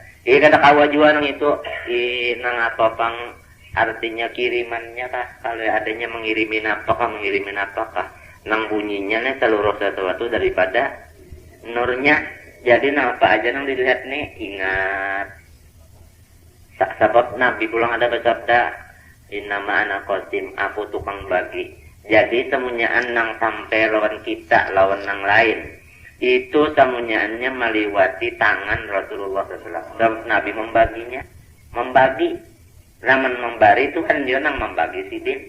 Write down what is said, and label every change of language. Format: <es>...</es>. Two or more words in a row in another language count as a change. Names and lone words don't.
<bjn>Jika kawan juga nang itu nang apa pang artinya kirimannya kah? Kalau adanya mengirimin apakah? Nang bunyinya nih seluruh sesuatu daripada nurnya. Jadi nang apa aja nang dilihat nih ingat. Sebab Nabi pulang ada bersabda</bjn> <ar>إنما أنا قاسم</ar> <bjn>aku tukang bagi. Jadi semunyaan nang sampai lawan kita lawan nang lain itu semunyaannya meliwati tangan Rasulullah SAW. Nabi membaginya membagi zaman membari itu kan dia nang membagi sidin.</bjn>